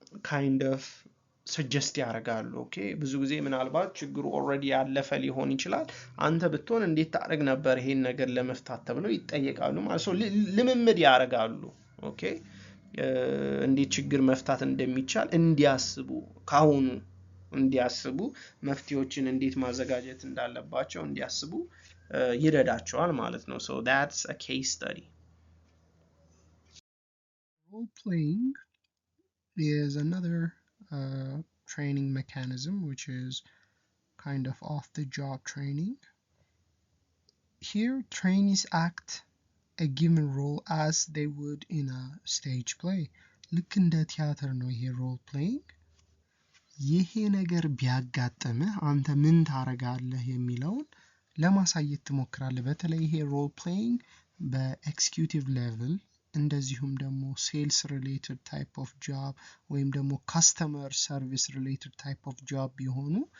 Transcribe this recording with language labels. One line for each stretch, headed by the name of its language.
English: kind of suggest
Amharic: ያደርጋሉ ኦኬ ብዙ ጊዜ ምናልባት ችግሩ ኦሬዲ ያለፈ ሊሆን ይችላል አንተ ብትሆን እንዴት ታደርግ ነበር ይሄን ነገር ለመፍታት ተብለው ይጠየቃሉ ማለት ነው ልምምድ ያደርጋሉ ኦኬ እንዴት ችግር መፍታት እንደሚቻል እንዲያስቡ ካሁኑ እንዲያስቡ መፍትሄዎችን እንዴት ማዘጋጀት እንዳለባቸው እንዲያስቡ ይረዳቸዋል ማለት ነው
English: so that's a case study role playing is another training mechanism which is kind of off the job training here trainees act a given role as they would in a stage play.
Amharic: ልክ እንደ ቲያትር ነው ይሄ ሮል ፕሌይንግ። ይሄ ነገር ቢያጋጥምህ አንተ ምን ታረጋለህ የሚለውን ለማሳየት ትሞክራለህ። በተለይ ይሄ ሮል ፕሌይንግ በኤክስኪዩቲቭ ሌቭል እንደዚሁም ደግሞ ሴልስ ሪሌትድ ታይፕ ኦፍ ጆብ ወይም ደግሞ ካስተመር ሰርቪስ ሪሌትድ ታይፕ ኦፍ ጆብ ቢሆኑ